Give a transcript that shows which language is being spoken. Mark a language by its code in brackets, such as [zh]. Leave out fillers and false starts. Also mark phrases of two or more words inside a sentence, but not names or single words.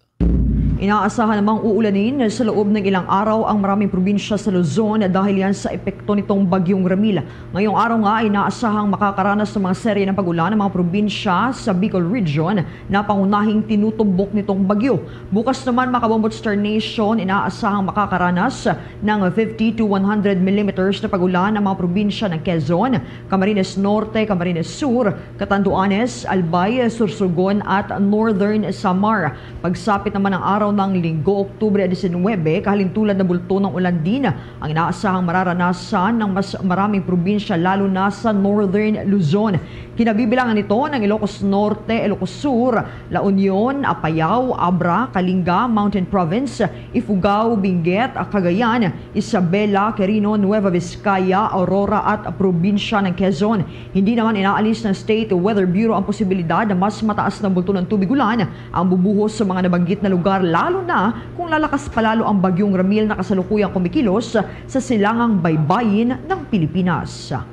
[tl] Inaasahan namang uulanin sa loob ng ilang araw ang maraming probinsya sa Luzon dahil yan sa epekto nitong Bagyong Ramil. Ngayong araw nga ay inaasahang makakaranas ng mga serye ng pagulan ng mga probinsya sa Bicol Region na pangunahing tinutumbok nitong bagyo. Bukas naman mga Kabombot Star Nation, inaasahang makakaranas ng [en] 50 to 100 millimeters [tl] na pagulan ng mga probinsya ng Quezon, Camarines Norte, Camarines Sur, Catanduanes, Albay, Sursogon at Northern Samar. Pagsapit naman ng araw ng Linggo, Oktubre 19, kahalintulad na bulto ng ulan din ang inaasahang mararanasan ng mas maraming probinsya lalo na sa Northern Luzon. Kinabibilangan nito ng Ilocos Norte, Ilocos Sur, La Union, Apayao, Abra, Kalinga, Mountain Province, Ifugao, Benguet, Cagayan, Isabela, Quirino, Nueva Vizcaya, Aurora at probinsya ng Quezon. Hindi naman inaalis ng State Weather Bureau ang posibilidad na mas mataas na bulto ng tubig ulan ang bubuhos sa mga nabanggit na lugar, lalo na kung lalakas palalo ang Bagyong Ramil na kasalukuyang kumikilos sa silangang baybayin ng Pilipinas.